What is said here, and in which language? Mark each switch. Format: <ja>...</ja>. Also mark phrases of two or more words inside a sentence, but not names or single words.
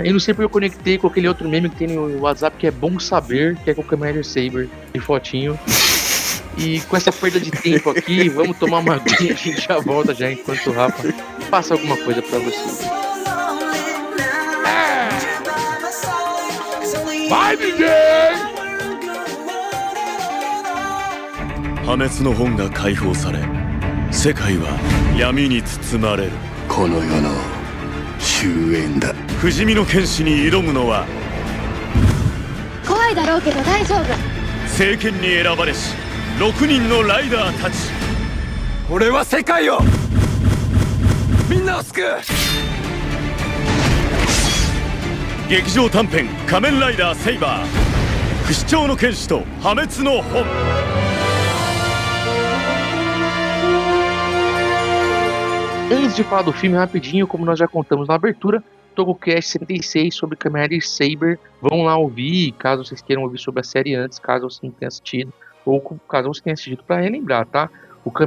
<pt>Eu não sei porque eu conectei com aquele outro meme que tem no WhatsApp que é Bom Saber, que é com o Kamen Rider Saber, de fotinho. E com essa perda de tempo aqui, vamos tomar uma aguinha, a gente já volta já enquanto o Rafa passa alguma coisa pra vocês. Vai, DJ!</pt> <ja>破滅の本が解放され、世界は闇に包まれる。この世の終焉だ。不死身の剣士に挑むのは怖いだろうけど大丈夫。聖剣に選ばれし6人のライダーたち。俺は世界をみんなを救う。劇場短編仮面ライダーセイバー、不死鳥の剣士と破滅の本。</ja> <pt>Antes de falar do filme rapidinho, como nós já contamos na abertura, TokuCast 76 sobre Kamen Rider Saber. Vão lá ouvir, caso vocês queiram ouvir sobre a série antes, caso você não tenha assistido, ou caso você tenha assistido para relembrar, tá?</pt>